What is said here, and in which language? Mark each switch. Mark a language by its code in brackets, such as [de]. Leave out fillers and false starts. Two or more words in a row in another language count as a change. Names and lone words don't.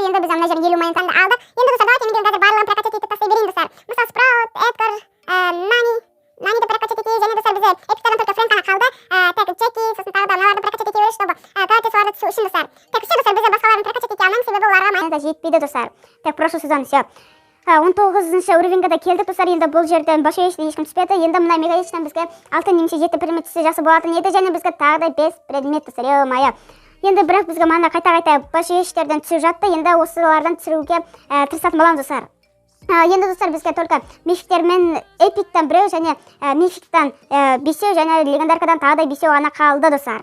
[kk] Енді біз мына жерден 50 монетаны алдық. Енді достар, давайте мен қазір барлығын прокачать етіп тастай берейін достар. Мысалы Спраут, Эдгар, Нани да прокачать етейік. Және достар, бізде эпиктерден только Фрэнк қана қалды. Так, Джеки, сосын тағы да мыналарды прокачать ете берейік, [ru] чтобы гаджет [kk] соларды түсу үшін достар. [ru] Так, все [kk] достар, бізде басқаларын прокачать ете алмаймыз, себебі оларға монета жетпейді достар. [ru] Так, прошлый сезон все. [kk] 19 уровеньге да келдік достар. Енді бұл жерден Большевичтен ешкім түспеді. Енді мына мегаешнен бізге 6 немесе 7 предмет түссе жақсы болатын еді. Және бізге тағы да 5 предмет достар. Енді бірақ бізге мана қайта Большевичтерден түсіп жатты. Енді осылардан түсіруге тырысатын боламыз достар. Енді достар, бізге только мификтер мен эпиктен біреу және мификтен 5 және легендаркадан тағы да 5 ғана қалды достар.